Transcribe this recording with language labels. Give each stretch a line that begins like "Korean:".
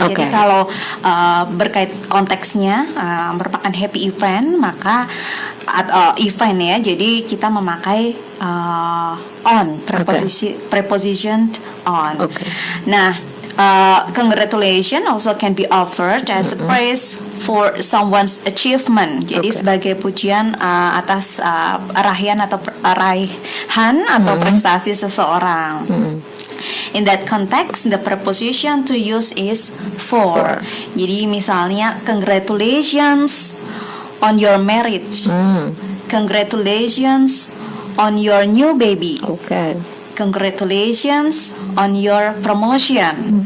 Indonesian: Jadi kalau berkait konteksnya merupakan happy event, maka event ya. Jadi kita memakai on, preposition on.
English: Nah, congratulations also can be offered as a praise for someone's achievement.
Indonesian: Jadi sebagai pujian atas raihan atau prestasi seseorang.
English: In that context, the preposition to use is for.
Indonesian: Jadi misalnya
English: congratulations on your marriage. Congratulations on your new baby. Congratulations on your promotion.